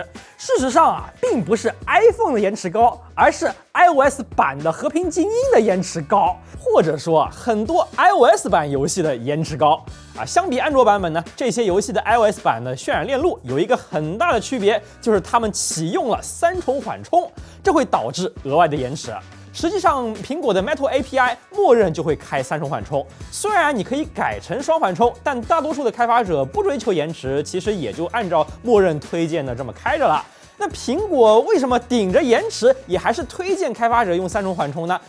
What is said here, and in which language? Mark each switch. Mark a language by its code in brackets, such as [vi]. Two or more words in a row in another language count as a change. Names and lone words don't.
[zh] 事實上並不是 iPhone 的延遲高，而是 iOS 版的和平精英的延遲高，或者說很多 iOS 版遊戲的延遲高。相比安卓版本呢，這些遊戲的 iOS 版的渲染鏈路有一個很大的區別，就是它們啟用了3 重緩衝，這會導致額外的延遲。實際上，蘋果的 Metal API 默認就會開3重緩衝，雖然你可以改成雙緩衝，但大多數的開發者不追求延遲，其實也就按照默認推薦的這麼開着了。那蘋果為什麼頂着延遲也還是推薦開發者用3重緩衝呢？